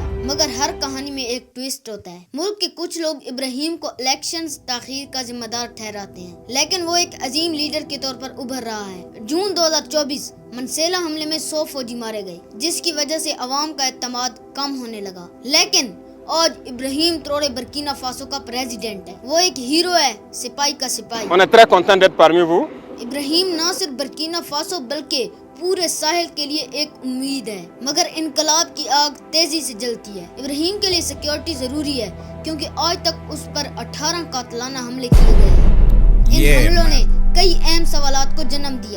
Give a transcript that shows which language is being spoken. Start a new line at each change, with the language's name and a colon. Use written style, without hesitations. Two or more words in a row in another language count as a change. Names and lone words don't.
Urdu: مگر ہر کہانی میں ایک ٹویسٹ ہوتا ہے۔ ملک کے کچھ لوگ ابراہیم کو الیکشنز تاخیر کا ذمہ دار ٹھہراتے ہیں، لیکن وہ ایک عظیم لیڈر کے طور پر ابھر رہا ہے۔ جون 2024 منسیلا حملے میں 100 فوجی مارے گئے، جس کی وجہ سے عوام کا اعتماد کم ہونے لگا، لیکن آج ابراہیم ترورے برکینا فاسو کا پریزیڈنٹ ہے۔ وہ ایک ہیرو ہے، سپاہی کا سپاہی۔
French: On est très content d'être parmi vous.
Urdu: ابراہیم نہ صرف برکینا فاسو بلکہ پورے ساحل کے لیے ایک امید ہے، مگر انقلاب کی آگ تیزی سے جلتی ہے۔ ابراہیم کے لیے سیکیورٹی ضروری ہے، کیونکہ آج تک اس پر 18 قاتلانہ حملے کیے گئے ہیں۔ ان حملوں نے کئی اہم سوالات کو جنم دیا۔